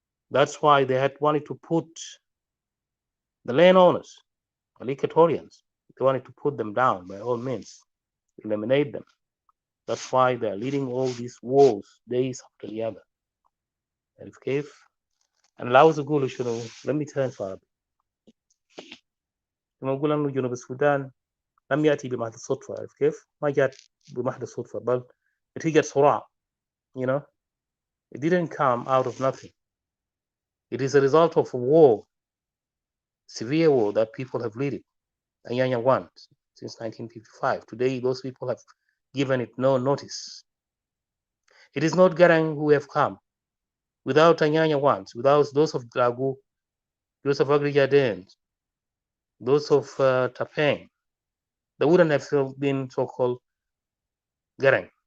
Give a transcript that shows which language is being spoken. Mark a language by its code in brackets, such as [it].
[en] That's why they had wanted to put the landowners, the Equatorians, they wanted to put them down by all means, eliminate them. That's why they're leading all these wars days after the other. [ar] عارف كيف؟ أنا اللي عاوز أقوله شنو؟ [en] let me turn to Arabic. [ar] لما أقول إنه جنوب السودان لم يأتي بمحض الصدفة، عارف كيف؟ ما جات بمحض الصدفة، بل نتيجة صراع. [en] It didn't come out of nothing. It is a result of a war, severe war that people have led it. Anyanya won since 1955. Today, those people have given it no notice. It is not Garang who have come. Without Anyanya ones, without those of Dragu, those of Agrijaden, those of Tapeng, they wouldn't have been so-called Garang.